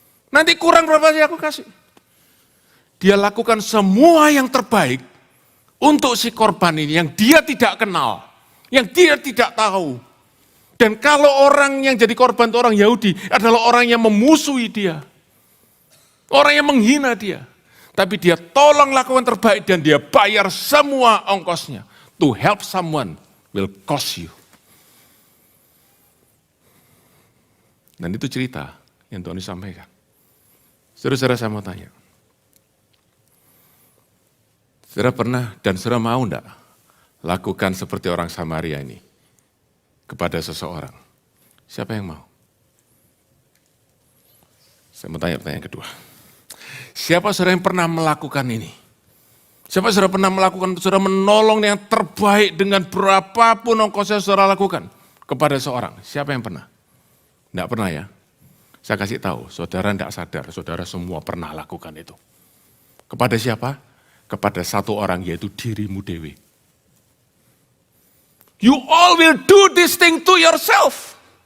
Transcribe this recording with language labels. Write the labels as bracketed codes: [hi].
[id] Nanti kurang berapa sih aku kasih. Dia lakukan semua yang terbaik untuk si korban ini yang dia tidak kenal, yang dia tidak tahu. Dan kalau orang yang jadi korban itu orang Yahudi adalah orang yang memusuhi dia. Orang yang menghina dia. Tapi dia tolong lakukan terbaik dan dia bayar semua ongkosnya. [en] To help someone will cost you. [id] Dan itu cerita yang Tuhan sampaikan. Saudara-saudara saya mau tanya. Saudara pernah dan saudara mau enggak lakukan seperti orang Samaria ini kepada seseorang? Siapa yang mau? Saya mau tanya pertanyaan kedua. Siapa saudara yang pernah melakukan ini? Siapa saudara pernah melakukan, saudara menolong yang terbaik dengan berapapun ongkosnya saudara lakukan kepada seorang? Siapa yang pernah? Enggak pernah ya? Saya kasih tahu, saudara enggak sadar, saudara semua pernah lakukan itu. Kepada siapa? Kepada satu orang, yaitu dirimu dewi. [en] You all will do this thing to yourself.